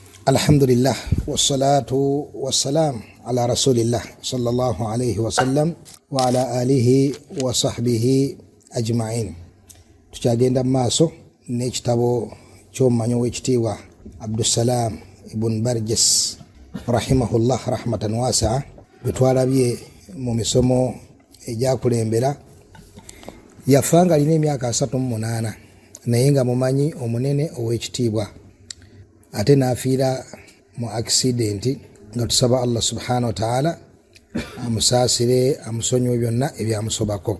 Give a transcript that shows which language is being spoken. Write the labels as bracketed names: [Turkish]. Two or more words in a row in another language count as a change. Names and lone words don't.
[Arabic] الحمد لله والصلاة والسلام على رسول الله صلى الله عليه وسلم وعلى آله وصحبه أجمعين. [Ganda] Tukyagenda maaso n'ekitabo ky'omumanyi w'ekitiibwa Abdussalam ibn Barjas [Arabic] رحمه الله رحمة واسعة [Ganda] bwe twalabye mu misomo egyakulembera. Yafanga alina emyaka 38 naye nga mumanyi omunene ow'ekitiibwa, ate n'afiira mu accident nga tusaba Allah [Arabic] سبحانه وتعالى [Ganda] amusaasire amusonyiwe byonna ebyamusobako.